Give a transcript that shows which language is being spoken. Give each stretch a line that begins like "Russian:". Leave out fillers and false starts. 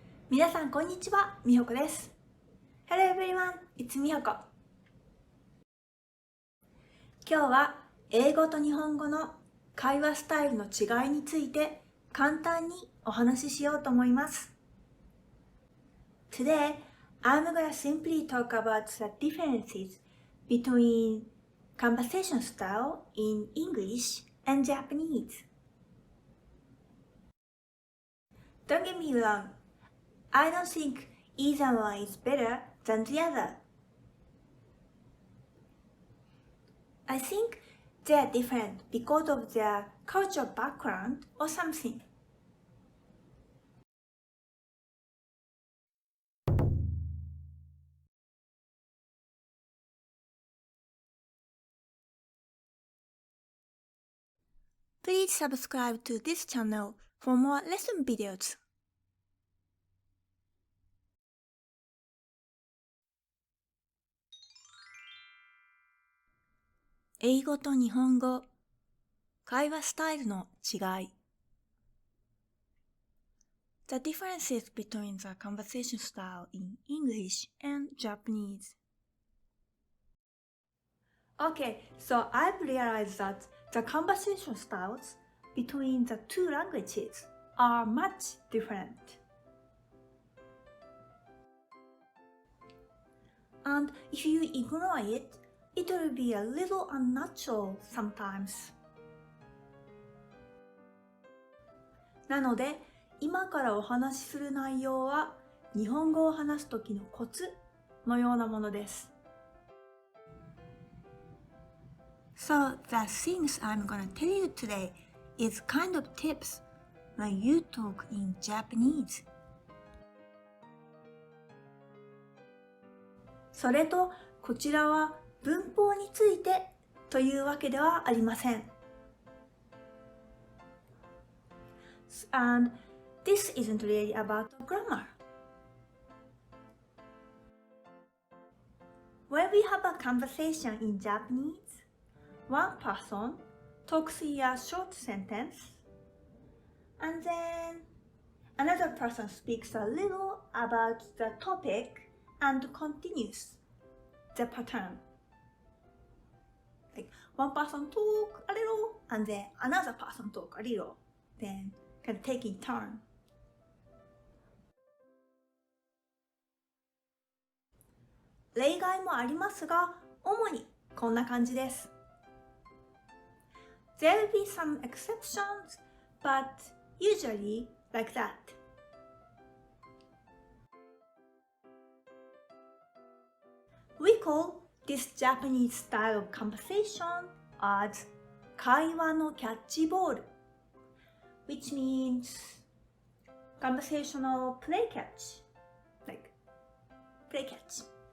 Japanese: 皆さんこんにちは、みほこです。
English: Hello everyone, it's みほこ。
Japanese: 今日は英語と日本語の会話スタイルの違いについて簡単にお話ししようと思います。
English: Today, I'm gonna simply talk about the differences between conversation style in English and Japanese. Don't get me wrong.I don't think either one is better than the other. I think they are different because of their cultural background or something. Please subscribe to this channel for more lesson videos.
Japanese: 英語と日本語、会話スタイルの違い。
English: The differences between the conversation style in English and Japanese. Okay, so I've realized that the conversation styles between the two languages are much different. And if you ignore it will be a little unnatural sometimes.
Japanese: なので、今からお話しする内容は日本語を話すときのコツのようなものです。
English: So the things I'm gonna tell you today is kind of tips when you talk in Japanese.
Japanese: それと、こちらは文法についてというわけではありません。
English: And this isn't really about grammar. When we have a conversation in Japanese, one person talks in a short sentence, and then another person speaks a little about the topic and continues the pattern.Like one person talk a little and then another person talk a little, then kind of taking turn.
Japanese: 例外もありますが、主にこんな感じです。
English: There will be some exceptions, but usually like that. We call this Japanese style of conversation as
Japanese: 会話のキャッチボール
English: which means conversational play catch, like play catch.